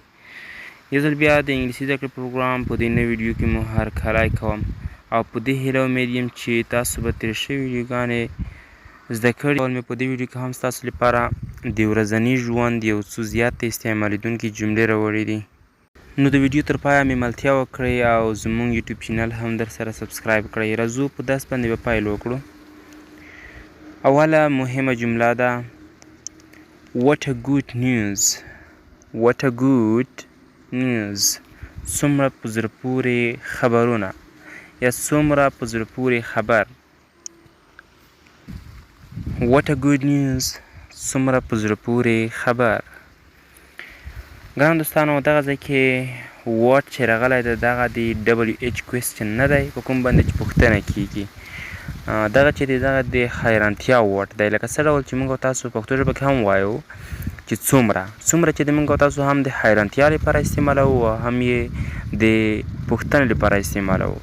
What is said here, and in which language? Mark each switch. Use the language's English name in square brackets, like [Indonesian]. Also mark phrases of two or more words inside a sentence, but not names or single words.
[Pashto] یو ځل بیا د انګلیسي زده کړې پروګرام په دې نوې ویډیو کې مو هرکلی کوم او په دې هیله امید یم چې تاسو به تېرې شوې ویډیوګانې زده کړي او مې په دې ویډیو کې هم ستاسو لپاره د ورځني ژوند یو څو زیاتې استعمالیدونکي جملې راوړي دي. نو د ویډیو تر پایه ملتیا وکړئ او زموږ یوټیوب چینل هم در سره سبسکرایب کړئ. راځو په درس باندې به پیل وکړو. اوله مهمه جمله ده [English] What a good news. What a good news. [Pashto] څومره په زړه پورې خبرونه یا څومره په زړه پورې خبر. [English] What a good news. [Pashto] څومره په زړه پورې خبر. ګرانو دوستانو دغه ځای کې واټ چې راغلی دی دغه د [English] WH question [Pashto] نه دی په کوم باندې چې پوښتنه کیږي. دغه چې دی دغه د حیرانتیا واټ دی لکه څه ډول چې موږ او تاسو پښتو ژبه کې هم وایو چې څومره چې د موږ او تاسو هم د حیرانتیا لپاره استعمالوو او هم یې د پوښتنې لپاره استعمالوو.